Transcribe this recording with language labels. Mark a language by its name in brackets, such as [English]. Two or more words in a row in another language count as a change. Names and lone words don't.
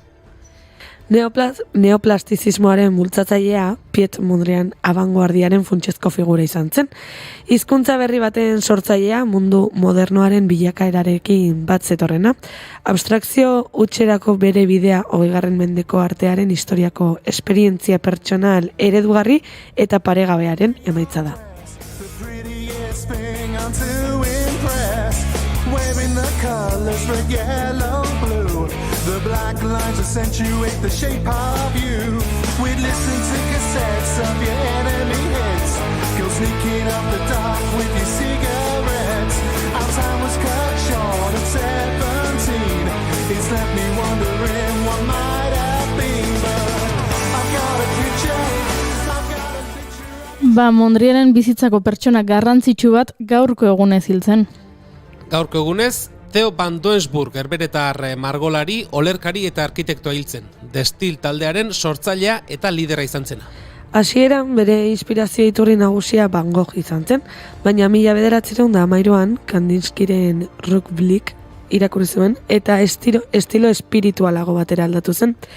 [Basque] Neoplastizismoaren bultzatzailea Piet Mondrian abangoardiaren funtsezko figura izan zen. Hizkuntza berri baten sortzailea mundu modernoaren bilakaerarekin bat zetorrena. Abstrakzio hutserako bere bidea 20. mendeko artearen historiako esperientzia pertsonal eredugarri eta paregabearen emaitza da. [English] The black lines accentuate the shape of you. We'd listen to cassettes of your enemy hits. Go sneaking up the dark with your cigarettes. Our time was cut short at 17. It's left me wondering what might have been. But I've got a picture. [Basque] Mondriaren bizitzako pertsona garrantzitsu bat gaurko egunez hiltzen. Gaurko egunez, Theo van Doensburg, herberetar margolari, olerkari eta arkitektoa hiltzen. Destil taldearen sortzailea eta lidera izan zena. Hasieran bere inspirazio iturri nagusia Van Gogh izan zen, baina 1913an Kandinskiren Rukblik irakurri zuen eta estilo espiritualago batera aldatu zen.